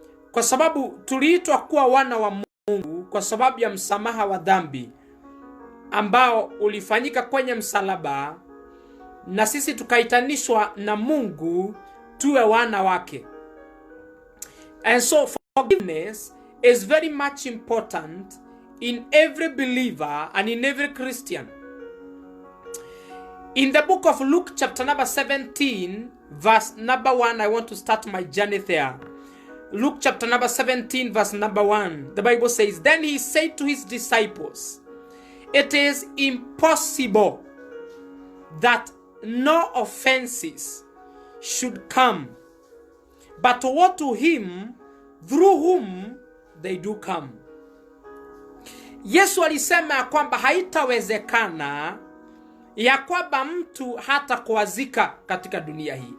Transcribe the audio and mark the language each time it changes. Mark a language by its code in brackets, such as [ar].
[sw] Kwa sababu tuliitwa kuwa wana wa Mungu kwa sababu ya msamaha wa dhambi ambao ulifanyika kwenye msalaba, na sisi tukaitanishwa na Mungu tuwe wana wake. [en] And so forgiveness is very much important in every believer and in every Christian. In the book of Luke chapter number 17 verse number 1, I want to start my journey there. Luke chapter number 17 verse number 1, the Bible says, "Then he said to his disciples, it is impossible that no offenses should come, but woe to him through whom they do come." [sw] Yesu alisema ya kwamba haitawezekana ya kwamba mtu hata kuazika katika dunia hii.